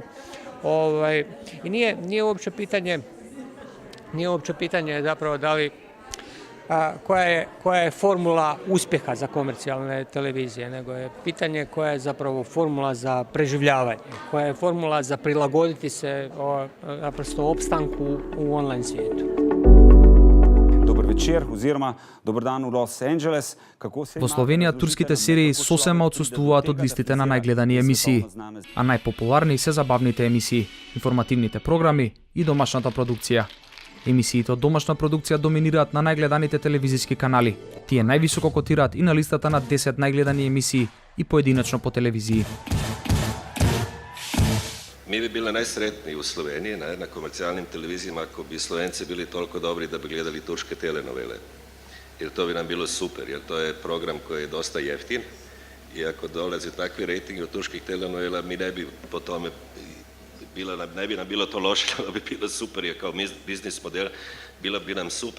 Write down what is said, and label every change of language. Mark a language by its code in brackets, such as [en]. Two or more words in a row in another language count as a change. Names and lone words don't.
[hr] I nije uopće pitanje zapravo da li koja je formula uspjeha za komercijalne televizije, nego je pitanje koja je zapravo formula za preživljavanje, koja je formula za prilagoditi se naprosto opstanku u online svijetu. [sl] Dobar večer oziroma dobar dan v Los Angeles. [mk] Во Словенија турските серии сосема отсуствуваат од листите на најгледани емисии, а најпопуларни се забавните емисии, информативните програми и домашната продукција. Емисиите од домашна продукција доминираат на најгледаните телевизиски канали. Тие највисоко котираат и на листата на 10 најгледани емисии и поединечно по телевизiji. [hr] Mi bi bili najsretniji u Sloveniji na komercijalnim televizijama ako bi Slovenci bili toliko dobri da bi gledali turske telenovele. Jer to bi nam bilo super, jer to je program koji je dosta jeftin i ako dolazi takvi rejtingi od turskih telenovela, mi ne bi po tome ne bi nam bilo to loše, ali bi bilo super, jer kao biznis model bilo bi nam super.